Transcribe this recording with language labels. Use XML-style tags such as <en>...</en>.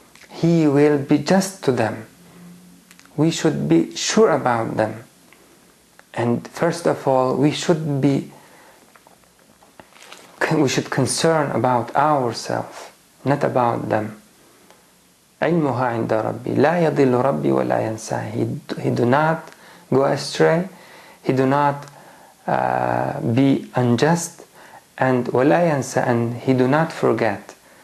<en>He will be just to them. We should be sure about them. And first of all, we should concern about ourselves, not about them.</en> <ar>علمها عند ربي لا يضل ربي ولا ينسى.</ar> <en>He do not go astray. He do not be unjust, and</en> <ar>ولا ينسى,</ar> <en>and He do not forget.</en>